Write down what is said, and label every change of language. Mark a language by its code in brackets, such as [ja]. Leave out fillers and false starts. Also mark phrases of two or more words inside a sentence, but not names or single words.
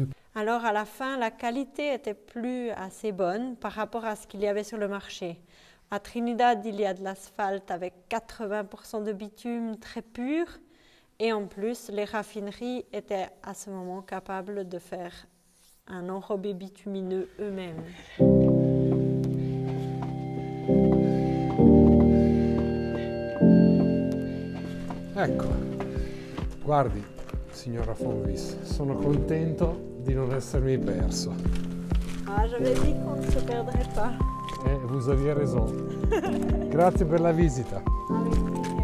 [fr] Alors à la fin, la qualité était plus assez bonne par rapport à ce qu'il y avait sur le marché. À Trinidad, il y a de l'asphalte avec 80% de bitume très pur. Et en plus, les raffineries étaient à ce moment capables de faire un enrobé bitumineux eux-mêmes. [it] Ecco, guardi, signora von Wies, sono contento di non essermi perso. [fr] Ah, j'avais dit qu'on ne se perdrait pas. Vous aviez raison. [it] Grazie per la visita. [fr] Allez.